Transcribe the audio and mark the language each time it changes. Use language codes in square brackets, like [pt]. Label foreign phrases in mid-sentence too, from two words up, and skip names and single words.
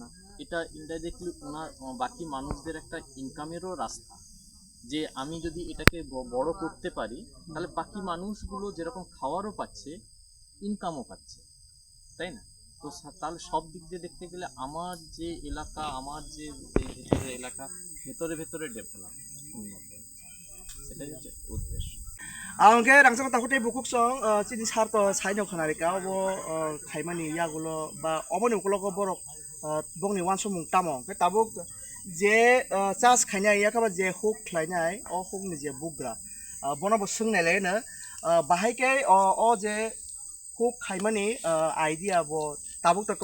[bn] এটা ইনডাইরেক্টলি ওনার বাকি মানুষদের একটা ইনকামেরও রাস্তা, যে আমি যদি এটাকে বড় করতে পারি তাহলে বাকি মানুষগুলো যেরকম খাওয়ারও পাচ্ছে, ইনকামও পাচ্ছে, তাই না? তো তাহলে সব দিক দিয়ে দেখতে গেলে আমার যে এলাকা, আমার যে ভেতরের এলাকা ভেতরে ডেভেলপ উন্নত, সেটাই হচ্ছে উদ্দেশ্য। [trp] angke rangsa ta hote bukuk song chini sar to saino khanari ka bo khaimani yagulo ba oboni ukulo ko borok bongni wan somung tamo ke tabuk je chas khaina ya ka ba je huk khlainai o huk ni je bugra bono bo sungnai le na bahai ke o je huk khaimani idea bo tabuk to